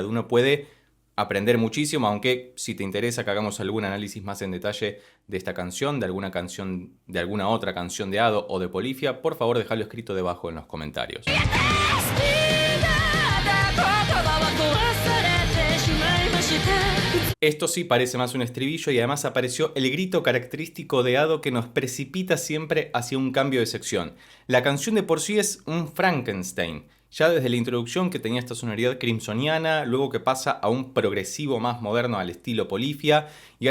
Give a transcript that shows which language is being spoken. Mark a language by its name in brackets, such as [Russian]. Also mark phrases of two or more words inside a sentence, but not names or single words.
[Spanish] Uno puede aprender muchísimo, aunque si te interesa que hagamos algún análisis más en detalle de esta canción, de alguna otra canción de Ado o de Polyphia, por favor déjalo escrito debajo en los comentarios. [Japanese] 好きだった言葉は忘れてしまいました [Spanish] Esto sí parece más un estribillo y además apareció el grito característico de Ado que nos precipita siempre hacia un cambio de sección. La canción de por sí es un Frankenstein ya desde la introducción que tenía esta sonoridad crimsoniana, luego que pasa a un progresivo más moderno al estilo Polyphia, y